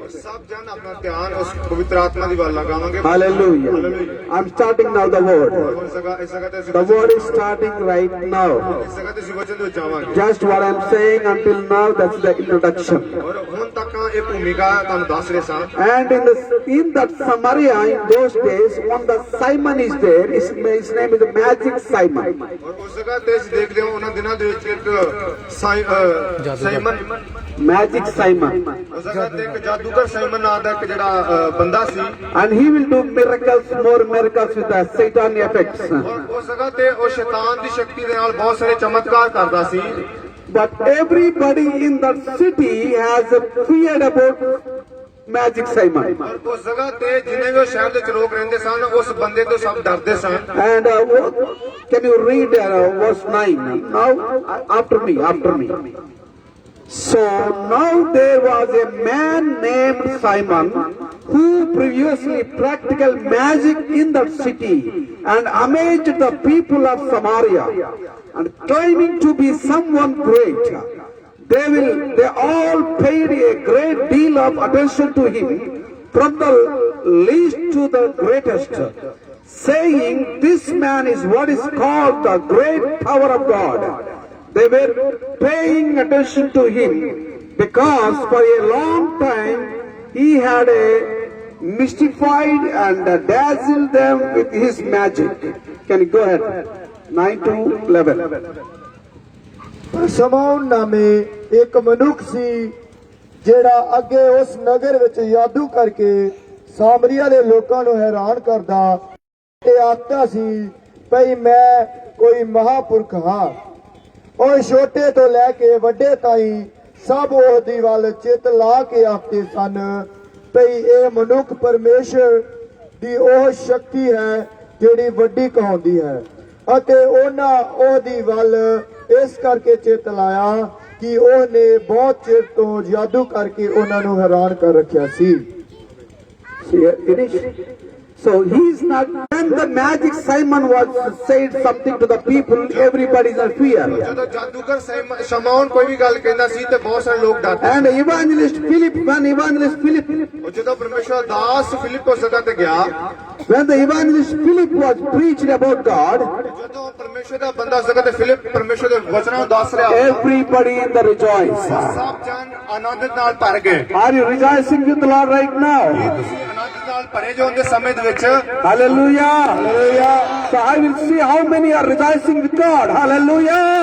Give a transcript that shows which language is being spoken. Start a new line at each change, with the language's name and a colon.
Punjabi: ਸਭ ਜਨ ਆਪਣਾ ਧਿਆਨ ਉਸ ਪਵਿੱਤਰ ਆਤਮਾ ਦੀ ਵੱਲ ਲਗਾਵਾਂਗੇ।
English: Hallelujah. I'm starting now the word.
Punjabi: ਇਸ ਜਗ੍ਹਾ ਤੇ ਅਸੀਂ
English: The word is starting right now.
Punjabi: ਇਸ ਜਗ੍ਹਾ ਤੇ ਅਸੀਂ ਵਚਨ ਦੇ ਵਿੱਚ ਆਵਾਂਗੇ।
English: Just what I'm saying until now, that's the introduction.
Punjabi: ਔਰ ਹੁਣ ਤੱਕ ਇਹ ਭੂਮਿਕਾ ਤੁਹਾਨੂੰ ਦੱਸ ਰਹੇ ਸਾਂ।
English: And in that Samaria in those days, when the Simon is there, his name is Magic Simon.
Punjabi: ਔਰ ਉਸ ਜਗ੍ਹਾ ਤੇ ਅਸੀਂ ਦੇਖਦੇ ਹਾਂ ਉਹਨਾਂ ਦਿਨਾਂ ਦੇ ਵਿੱਚ ਇੱਕ ਸਾਈਮਨ
English: Magic Simon.
Punjabi: ਉਸ ਜਗ੍ਹਾ ਤੇ ਇੱਕ ਜਾਦੂਗਰ ਸਾਈਮਨ ਨਾਂ ਦਾ ਇੱਕ ਜਿਹੜਾ ਬੰਦਾ ਸੀ।
English: And he will do miracles, more miracles with the Satan effects.
Punjabi: ਔਰ ਉਸ ਜਗ੍ਹਾ ਤੇ ਉਹ ਸ਼ੈਤਾਨ ਦੀ ਸ਼ਕਤੀ ਦੇ ਨਾਲ ਬਹੁਤ ਸਾਰੇ ਚਮਤਕਾਰ ਕਰਦਾ ਸੀ।
English: But everybody in that city has feared about Magic Simon.
Punjabi: ਔਰ ਉਸ ਜਗ੍ਹਾ ਤੇ ਜਿੰਨੇ ਵੀ ਉਸ ਸ਼ਹਿਰ ਦੇ ਵਿੱਚ ਲੋਕ ਰਹਿੰਦੇ ਸਨ ਉਸ ਬੰਦੇ ਤੋਂ ਸਭ ਡਰਦੇ ਸਨ।
English: And can you read verse 9? Now, after me. So now there was a man named Simon who previously practiced magic in that city and amazed the people of Samaria, and claiming to be someone great. They all paid a great deal of attention to him, from the least to the greatest, saying, "This man is what is called the great power of God." They were paying attention to him because for a long time he had mystified and dazzled them with his magic. Can you go ahead? 9 to 11.
Punjabi: ਸ਼ਮੌਨ ਨਾਮੇ ਇੱਕ ਮਨੁੱਖ ਸੀ ਜਿਹੜਾ ਅੱਗੇ ਉਸ ਨਗਰ ਵਿੱਚ ਜਾਦੂ ਕਰਕੇ ਸਾਮਰੀਆ ਦੇ ਲੋਕਾਂ ਨੂੰ ਹੈਰਾਨ ਕਰਦਾ ਤੇ ਆਖਦਾ ਸੀ ਭਈ ਮੈਂ ਕੋਈ ਮਹਾਪੁਰਖ ਹਾਂ। ਉਹ ਛੋਟੇ ਤੋਂ ਲੈ ਕੇ ਵੱਡੇ ਤਾਈਂ ਸਭ ਉਹਦੀ ਵੱਲ ਚਿੱਤ ਲਾ ਕੇ ਆਖਦੇ ਸਨ ਭਈ ਇਹ ਮਨੁੱਖ ਪਰਮੇਸ਼ਰ ਦੀ ਉਹ ਸ਼ਕਤੀ ਹੈ ਜਿਹੜੀ ਵੱਡੀ ਕਹਾਉਂਦੀ ਹੈ, ਅਤੇ ਉਹਨਾਂ ਉਹਦੀ ਵੱਲ ਇਸ ਕਰਕੇ ਚਿੱਤ ਲਾਇਆ ਕਿ ਉਹਨੇ ਬਹੁਤ ਚਿਰ ਤੋਂ ਜਾਦੂ ਕਰਕੇ ਉਹਨਾਂ ਨੂੰ ਹੈਰਾਨ ਕਰ ਰੱਖਿਆ ਸੀ।
English: Finish. So he's not. When the magic Simon was said something to the people, everybody's in fear.
Punjabi: ਜਦੋਂ ਜਾਦੂਗਰ ਸ਼ਮਾਉਨ ਕੋਈ ਵੀ ਗੱਲ ਕਹਿੰਦਾ ਸੀ ਤੇ ਬਹੁਤ ਸਾਰੇ ਲੋਕ ਡਰਦੇ
English: And evangelist Philip, when evangelist Philip,
Punjabi: ਉਹ ਜਦੋਂ ਪਰਮੇਸ਼ਵਰ ਦਾਸ ਫਿਲਿਪ ਉਸ ਜਗ੍ਹਾ ਤੇ ਗਿਆ
English: when the evangelist Philip was preaching about God,
Punjabi: ਜਦੋਂ ਪਰਮੇਸ਼ਵਰ ਦਾ ਬੰਦਾ ਉਸ ਜਗ੍ਹਾ ਤੇ ਫਿਲਿਪ ਪਰਮੇਸ਼ਵਰ ਦੇ ਵਚਨਾਂ ਨੂੰ ਦੱਸ ਰਿਹਾ
English: everybody in the rejoice.
Punjabi: ਸਭ ਜਨ ਆਨੰਦ ਨਾਲ ਭਰ ਗਏ।
English: Are you rejoicing with the Lord right now?
Punjabi: ਤੁਸੀਂ ਆਨੰਦ ਨਾਲ ਭਰੇ ਜੋ ਉਹਦੇ ਸਮੇਂ ਦੇ ਵਿੱਚ
English: Hallelujah. Hallelujah. So I will see how many are rejoicing with God. Hallelujah.